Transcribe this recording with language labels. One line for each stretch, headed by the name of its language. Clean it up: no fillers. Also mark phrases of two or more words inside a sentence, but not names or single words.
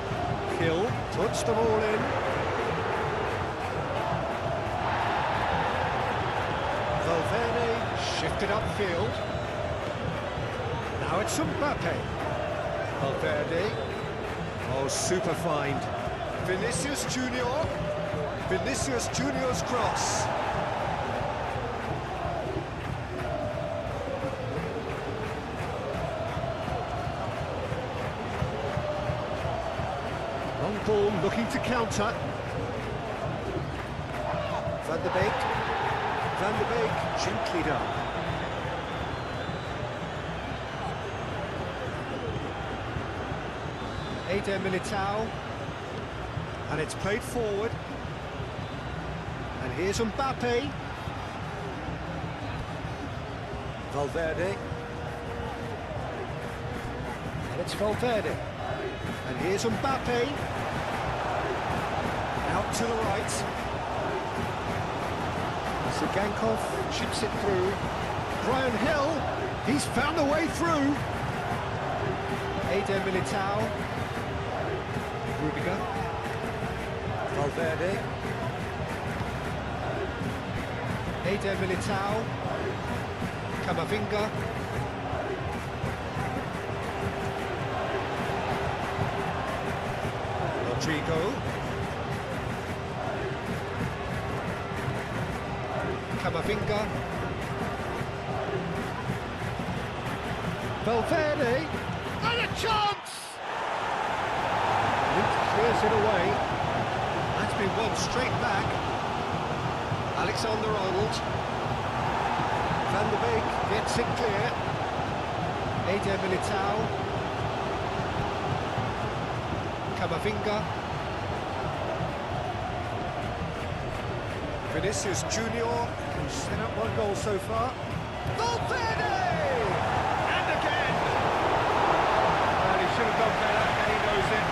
English: Kill, puts them all in. Valverde shifted upfield. Now it's Mbappe. Valverde. Oh, super find. Vinicius Junior. Vinicius Junior's cross. Long ball looking to counter. Van de Beek. Van de Beek gently done. Eder Militao. And it's played forward. And here's Mbappe. Valverde. And it's Valverde. And here's Mbappe. Out to the right. Zigankov chips it through. Brian Hill, he's found a way through. Eder Militao. Rudiger. Valverde. Eder Militao. Camavinga. Rodrigo. Camavinga. Valverde. And a chance! Luke clears it away. That's been won straight back. Alexander-Arnold. Van de Beek gets it clear. Eder Militao. Camavinga. Vinicius Junior, who's set up one goal so far. Valverde! And again! Well, he should have done better, and he knows it.